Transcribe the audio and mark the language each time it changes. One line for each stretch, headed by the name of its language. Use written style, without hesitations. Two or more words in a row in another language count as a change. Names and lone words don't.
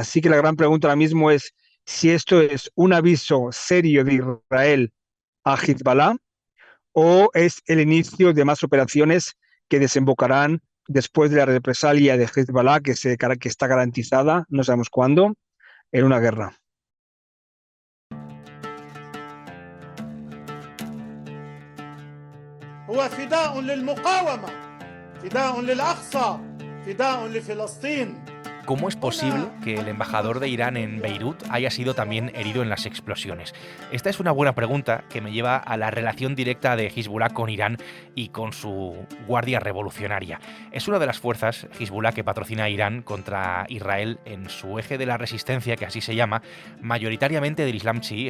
Spanish: Así que la gran pregunta ahora mismo es si esto es un aviso serio de Israel a Hezbollah o es el inicio de más operaciones que desembocarán después de la represalia de Hezbollah, que está garantizada, no sabemos cuándo, en una guerra.
Arabic: هو فداء للمقاومة فداء للأقصى فداء لفلسطين.
Spanish: ¿Cómo es posible que el embajador de Irán en Beirut haya sido también herido en las explosiones? Esta es una buena pregunta que me lleva a la relación directa de Hezbollah con Irán y con su Guardia Revolucionaria. Es una de las fuerzas, Hezbollah, que patrocina a Irán contra Israel en su eje de la resistencia, que así se llama, mayoritariamente del Islam chií.